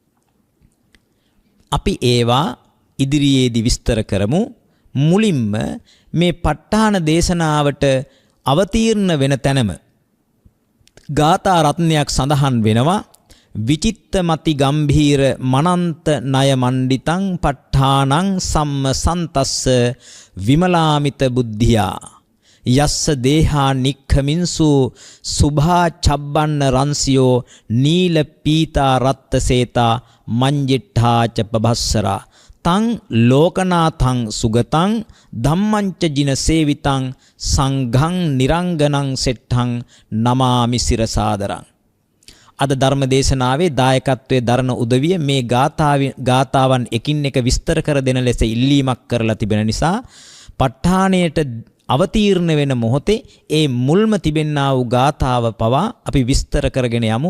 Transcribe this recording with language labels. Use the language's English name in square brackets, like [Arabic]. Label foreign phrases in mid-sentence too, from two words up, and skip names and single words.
[Sinhala] අපි ඒවා ඉදිරියේදී විස්තර කරමු. මුලින්ම මේ ප ဋ ාණ දේශනාවට අවතීර්ණ වෙන තැනම ගාථා රත්නයක් සඳහන් වෙනවා. [Pali] විචිත්තමති ගම්භීර මනන්ත ණය මණ්ඩිතං ප ဋ ාණං සම්ම සන්තස්ස විමලාමිත බුද්ධියා යස්ස දේහා නික්ඛමින්සු සුභා චබ්බන්න රන්සියෝ නීල පීතා රත්ත සේතා මංජිට්ඨාච පබස්සරා තං ලෝකනාථං සුගතං ධම්මංච ජින සේවිතං සංඝං නිරංගනං සෙට්ඨං නමාමි සිරසාදරං. [Sinhala] අද ධර්ම දේශනාවේ දායකත්වයේ දරන උදවිය මේ ගාථාවන් එකින් එක විස්තර කර දෙන ලෙස ඉල්ලීමක් කරලා තිබෙන නිසා ප ဋ ාණයට අවතීර්ණ වෙන මොහොතේ ඒ මුල්ම තිබෙනා වූ ගාථාව පවා අපි විස්තර කරගෙන යමු.